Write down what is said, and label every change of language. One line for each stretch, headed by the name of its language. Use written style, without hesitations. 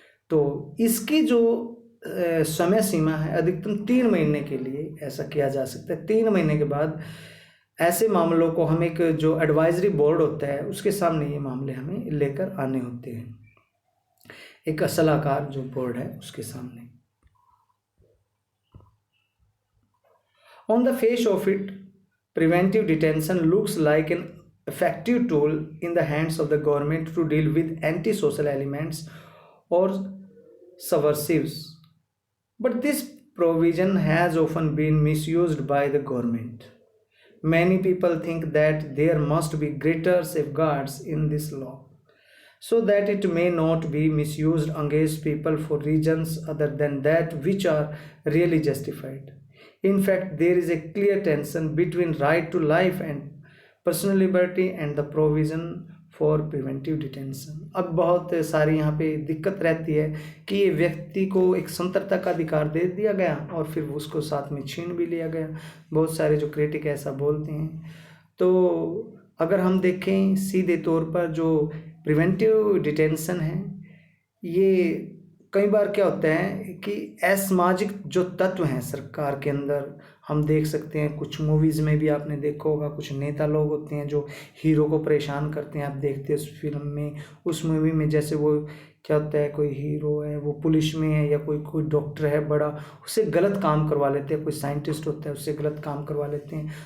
Hindi: तो इसकी जो समय सीमा है अधिकतम 3 महीने के लिए ऐसा किया जा सकता है। 3 महीने के बाद ऐसे मामलों को हम एक जो एडवाइजरी बोर्ड होता है उसके सामने ये मामले हमें लेकर आने होते हैं, एक सलाहकार जो बोर्ड है उसके सामने।
English: On the face of it, preventive detention looks like an effective tool in the hands of the government to deal with antisocial elements or subversives. But this provision has often been misused by the government. Many people think that there must be greater safeguards in this law so that it may not be misused against people for reasons other than that which are really justified. In fact, there is a clear tension between right to life and personal liberty and the provision for preventive detention.
Hindi: अब बहुत सारी यहाँ पे दिक्कत रहती है कि ये व्यक्ति को एक स्वतंत्रता का अधिकार दे दिया गया और फिर उसको साथ में छीन भी लिया गया। बहुत सारे जो क्रिटिक ऐसा बोलते हैं। तो अगर हम देखें सीधे तौर पर जो प्रिवेंटिव डिटेंशन है, ये कई बार क्या होता है कि असामाजिक जो तत्व हैं सरकार के अंदर, हम देख सकते हैं कुछ मूवीज़ में भी आपने देखा होगा, कुछ नेता लोग होते हैं जो हीरो को परेशान करते हैं। आप देखते हैं उस फिल्म में, उस मूवी में, जैसे वो क्या होता है, कोई हीरो है वो पुलिस में है या कोई डॉक्टर है बड़ा, उससे गलत काम करवा लेते हैं, कोई साइंटिस्ट होता है उससे गलत काम करवा लेते हैं।